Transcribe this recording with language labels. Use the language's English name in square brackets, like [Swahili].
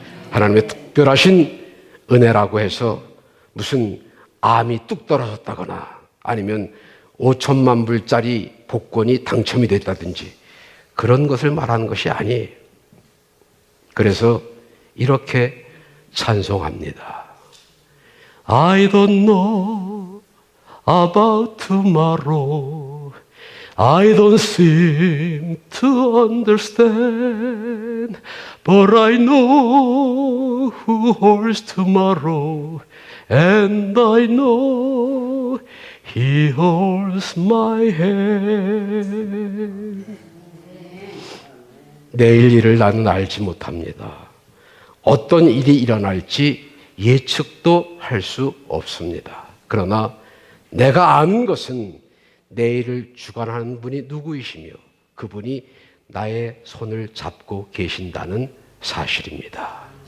[Korean] 하나님의 특별하신 은혜라고 해서 무슨 암이 뚝 떨어졌다거나 아니면 5천만 불짜리 복권이 당첨이 됐다든지 그런 것을 말하는 것이 아니에요. 그래서 이렇게 찬송합니다. [English] I don't know about tomorrow. I don't seem to understand. But I know who holds tomorrow. And I know He holds my hand. [Korean] 내일 일을 나는 알지 못합니다. 어떤 일이 일어날지 예측도 할 수 없습니다. 그러나 내가 아는 것은 내일을 주관하는 분이 누구이시며 그분이 나의 손을 잡고 계신다는 사실입니다.